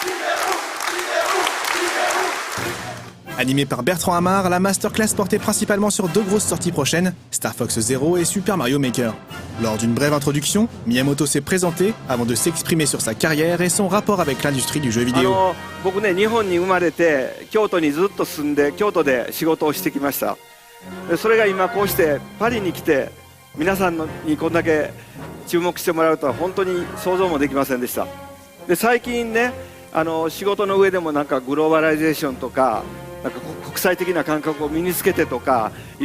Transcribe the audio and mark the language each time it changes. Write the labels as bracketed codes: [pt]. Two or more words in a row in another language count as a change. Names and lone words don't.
[fr] Animé par Bertrand Hamar, la masterclass portait principalement sur deux grosses sorties prochaines, Star Fox Zero et Super Mario Maker. Lors d'une brève introduction, Miyamoto s'est présenté avant de s'exprimer sur sa carrière et son rapport avec l'industrie du jeu vidéo. [ja] 僕ね、日本に生まれて京都にずっと住んで京都で仕事をしてきました。それが今こうしてパリに来て皆さんにこんだけ注目してもらうとは本当に想像もできませんでした。で最近ね、仕事の上でもなんかグローバライゼーションとかなんか国際的な感覚を身につけてとかい